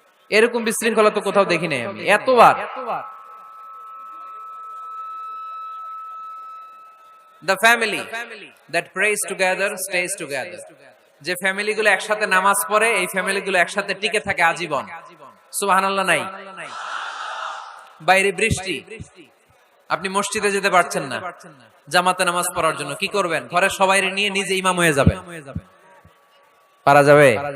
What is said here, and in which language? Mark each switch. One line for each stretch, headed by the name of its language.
Bangla: এরকম বিশৃঙ্খলা তো কোথাও দেখি নাই আমি এতবার।
English: The family that prays together stays together.
Bangla: যে ফ্যামিলিগুলো একসাথে নামাজ পড়ে এই ফ্যামিলিগুলো একসাথে টিকে থাকে আজীবন। সুবহানাল্লাহ নাই? বাইরে বৃষ্টি, আপনি মসজিদে যেতে পারছেন না জামাতে নামাজ পড়ার জন্য, কি করবেন? ঘরের সবাই নিয়ে নিজে ইমাম হয়ে যাবেন। পারা যাবে?